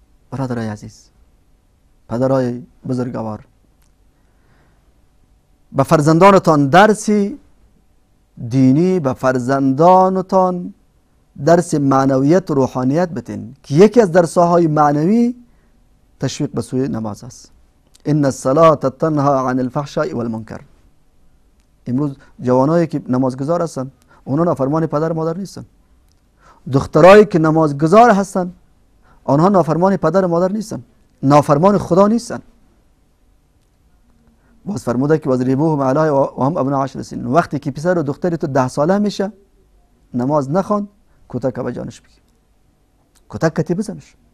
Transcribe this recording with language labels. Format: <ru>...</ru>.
<fa>برادرای عزیز، پدرای بزرگوار، به فرزندانتان درس دینی، به فرزندانتان درس معنویت و روحانیت بتین که یکی از درس‌های معنوی تشویق به سوی نماز است.</fa> <ar>ان الصلاة تنهى عن الفحشاء والمنکر.</ar> <fa>امروز جوانایی که نمازگزار هستن اونا نافرمان پدر مادر نیستن. دخترایی که نمازگزار هستن آنها نافرمان پدر مادر نیستن، نافرمان خدا نیستن. باز فرموده که</fa> <ar>وضربوهم علیها و هم ابناء 10 سنین.</ar> <fa>وقتی که پسر و دختری تو 10 ساله میشه نماز نخوان، کتک به جانش بگیر، کتک کتی بزنش.</fa>